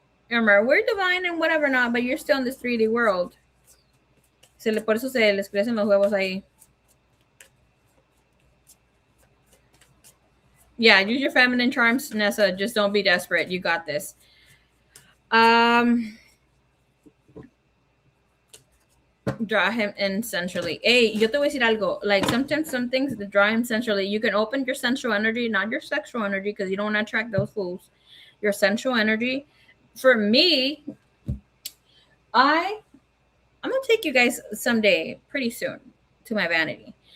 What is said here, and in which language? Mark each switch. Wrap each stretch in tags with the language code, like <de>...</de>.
<en>Remember, we're divine and whatever not, but you're still in this 3D world.</en> <es>Por eso se les crecen los huevos ahí.</es> <en>Yeah, use your feminine charms, Nessa. Just don't be desperate. You got this. Draw him in sensually.</en> <es>Hey, yo te voy a decir algo.</es> <en>Like, sometimes some things that draw him sensually, you can open your sensual energy, not your sexual energy, because you don't want to attract those fools. Your sensual energy. For me, I'm gonna take you guys someday, pretty soon, to my vanity.</en>